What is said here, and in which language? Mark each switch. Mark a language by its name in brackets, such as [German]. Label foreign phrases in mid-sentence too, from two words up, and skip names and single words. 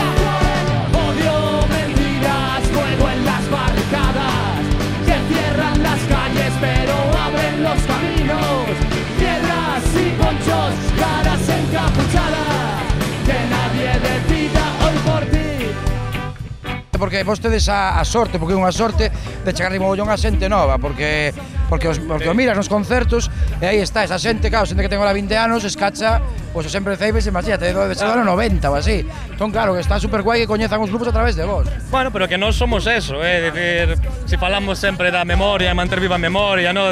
[Spanish] Odio, mentiras, fuego en las barricadas. Que cierran las calles pero abren los caminos. Piedras y ponchos, caras encapuchadas. Que nadie decida hoy por ti. [Galician] Porque vos tedes a sorte, porque é unha sorte de chegar de mogollón a xente nova, porque os miras nos concertos e aí está esa xente, claro, xente que ten ahora 20 anos, escacha, pois sempre ceibes, imagínate, de ser do ano 90 ou así. Entón, claro, que está super guai que coñezan os grupos a través de vos. Bueno, pero que non somos eso, decir, si falamos sempre da memoria, manter viva a memoria, no?